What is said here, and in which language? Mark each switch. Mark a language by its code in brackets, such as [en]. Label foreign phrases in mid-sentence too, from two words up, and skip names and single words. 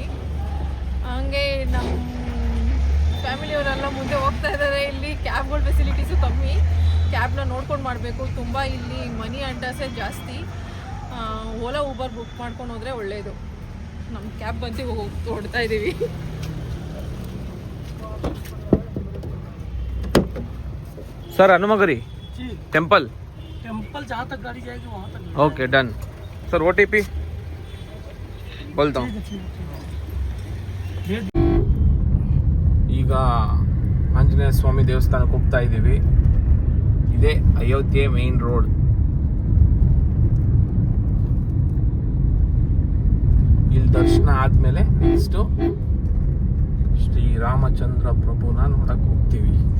[kn] ಹಾಗೆ ನಮ್ಮ ಫ್ಯಾಮಿಲಿಯವರೆಲ್ಲ ಮುಂದೆ ಹೋಗ್ತಾ ಇದ್ದಾರೆ. ಇಲ್ಲಿ ಕ್ಯಾಬ್ಗಳ ಫೆಸಿಲಿಟೀಸು ಕಮ್ಮಿ, ಕ್ಯಾಬ್ನ ನೋಡ್ಕೊಂಡು ಮಾಡಬೇಕು. ತುಂಬ ಇಲ್ಲಿ ಮನಿ ಅಂಡರ್ಸೇ ಜಾಸ್ತಿ. ಓಲಾ ಊಬರ್ ಬುಕ್ ಮಾಡ್ಕೊಂಡು ಹೋದರೆ ಒಳ್ಳೆಯದು. ನಮ್ಮ ಕ್ಯಾಬ್ ಬಂದು ಹೊಡ್ತಾ ಇದ್ದೀವಿ. [hi] सर हनुमागरी टेंपल जहाँ तक गाड़ी जाएगी वहाँ तक. [en] OK done sir. [hi] OTP बोलता हूँ. [kn] ಈಗ ಆಂಜನೇಯ ಸ್ವಾಮಿ ದೇವಸ್ಥಾನಕ್ಕೆ ಹೋಗ್ತಾ ಇದ್ದೀವಿ. ಇದೇ ಅಯೋಧ್ಯೆ [en] main road. [kn] ಇಲ್ಲಿ ದರ್ಶನ ಆದಮೇಲೆ ನೆಕ್ಸ್ಟು ಶ್ರೀರಾಮಚಂದ್ರ ಪ್ರಭುನ ನೋಡಕ್ಕೆ ಹೋಗ್ತೀವಿ.